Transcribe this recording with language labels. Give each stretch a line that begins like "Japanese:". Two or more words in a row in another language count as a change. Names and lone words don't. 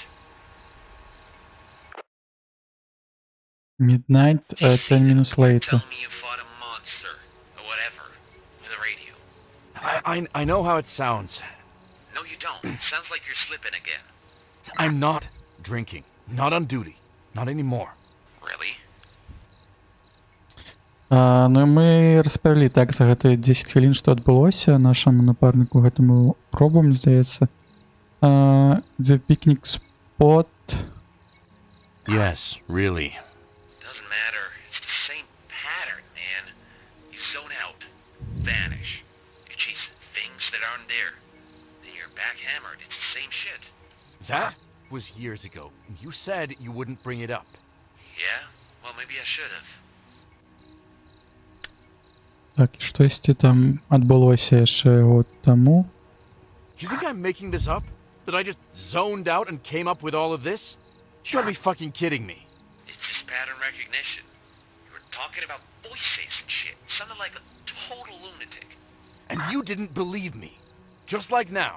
English: Midnight, 10 minutes later. Tell me you fought a monster, or whatever, with a radio. I know how it sounds. No, you don't. Sounds like you're slipping again. I'm not drinking. Not on duty. Not anymore. Really?
Belarusian: Ну і мы распавялі так за гэтыя 10 хвілін, што адбылося нашаму напарніку гэтаму Робу, мне здаецца.
English: The picnic spot. Yes, really. Doesn't matter. It's the same pattern, man. You zone out, vanish. You chase things that aren't there. Then you're backhammered. It's the same shit. That was years ago. You said you wouldn't bring it up. Yeah? Well, maybe I should have.
Belarusian: Так, і штосьці там адбылося яшчэ год таму.
English: You think I'm making this up? That I just zoned out and came up with all of this? You gotta be fucking kidding me. It's just pattern recognition. You were talking about voices and shit. Sounded like a total lunatic. And you didn't believe me. Just like now.